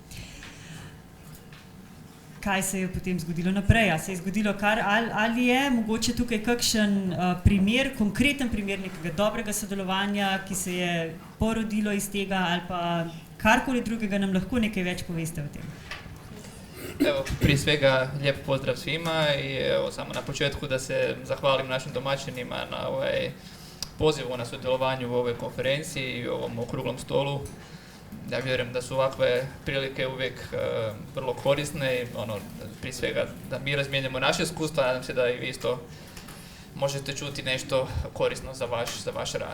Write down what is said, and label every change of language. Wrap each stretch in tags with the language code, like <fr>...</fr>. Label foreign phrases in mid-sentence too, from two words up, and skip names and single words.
<sl>Kaj se je potem zgodilo naprej? A se je zgodilo ali je mogoče tukaj kakšen primer, konkreten primer nekega dobrega sodelovanja, ki se je porodilo iz tega ali pa karkoli drugega, nam lahko nekaj več poveste o tem?</sl> <hr>Evo, prije svega lijep pozdrav svima i evo, samo na početku da se zahvalim našim domaćinima na pozivu na sudjelovanju u ovoj konferenciji i ovom okruglom stolu. Ja vjerujem da su ovakve prilike uvijek vrlo korisne i prije svega da mi razmijenjamo naše iskustva, nadam se da i vi isto možete čuti nešto korisno za vaš rad.</hr>